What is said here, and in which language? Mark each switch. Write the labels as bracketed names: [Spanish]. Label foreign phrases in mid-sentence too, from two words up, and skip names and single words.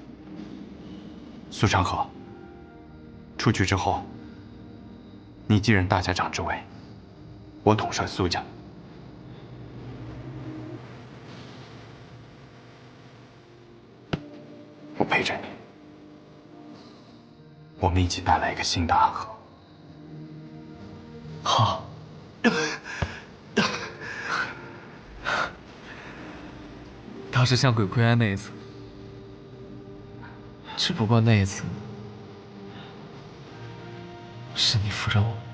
[Chinese] 蘇長河，出去之後，你繼任大家長之位，我統帥蘇家。我陪着你，我們一起帶來一個新的安和。好。倒是像鬼魁庵那一次，只不過那一次是你扶着我。